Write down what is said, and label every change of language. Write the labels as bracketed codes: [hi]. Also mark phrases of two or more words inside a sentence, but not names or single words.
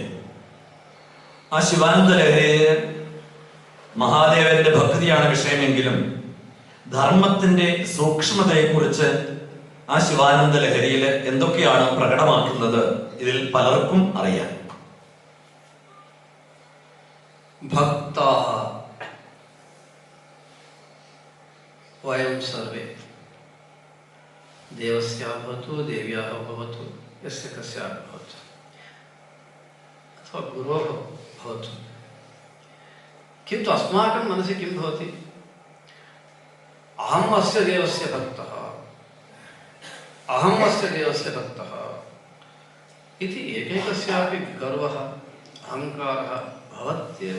[ml] ആ ശിവാനന്ദ ലഹരിയെ മഹാദേവന്റെ ഭക്തിയാണ് വിഷയമെങ്കിലും ധർമ്മത്തിന്റെ സൂക്ഷ്മതയെക്കുറിച്ച് ആ ശിവാനന്ദ ലഹരിയിൽ എന്തൊക്കെയാണ് പ്രകടമാക്കുന്നത് ഇതിൽ പലർക്കും അറിയാം. [sa] भक्ताः वयं सर्वे देवस्याः भवतु देव्याः भवतु यस्य कस्यापि भवतु अथवा गुरोः भवतु, किन्तु अस्माकं मनसि किं भवति? अहम् अस्य देवस्य भक्तः, अहम् अस्य देवस्य भक्तः इति एकैकस्यापि गर्वः अहङ्कारः भवत्येव.